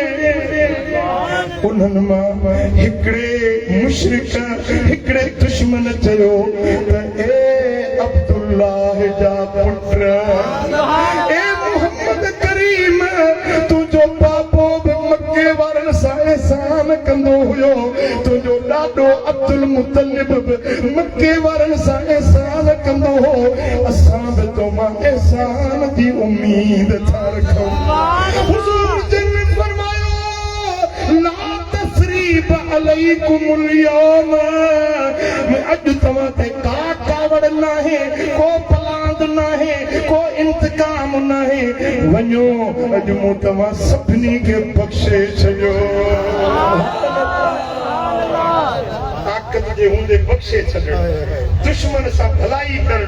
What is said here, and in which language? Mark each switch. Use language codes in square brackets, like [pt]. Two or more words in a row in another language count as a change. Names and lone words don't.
[sd] उन्हनि मां हिकिड़े मुशरिक हिकिड़े दुश्मन चयो त ए अब्दुल्लाह जा पुट, ए मोहम्मद करीम तुंहिंजो बाबो बि मके वारनि सां एहसान कंदो हुयो, तुंहिंजो ॾाॾो अब्दुल मुतलिब बि मके वारनि सां एहसान कंदो हो। असां बि तो मां एहसान जी उम्मीद था रखूं। हुज़ूर जन फरमायो [ar] لا تثريب عليكم اليوم, [sd] अॼु तव्हां ते का कावड़ नाहे, को पलांद नाहे, को इंतकाम नाहे। वञो अॼु मूं तव्हां सभिनी खे बख़्शे छॾियो। ताक़त जे हूंदे बख़्शे छॾण, दुश्मन सां भलाई करण।